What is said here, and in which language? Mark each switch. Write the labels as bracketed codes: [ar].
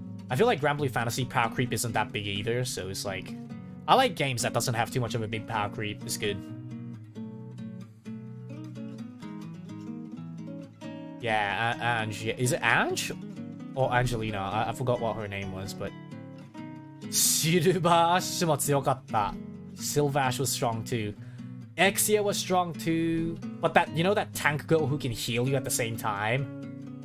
[en] I feel like Grand Blue Fantasy power creep isn't that big either, so it's like... I like games that doesn't have too much of a big power creep. It's good. Yeah, Ange. Is it Ange? Or Angelina? I forgot what her name was, but... [ja] Silverash も強かった. [en] Silvash was strong too. Exia was strong too. But that, you know that tank girl who can heal you at the same time?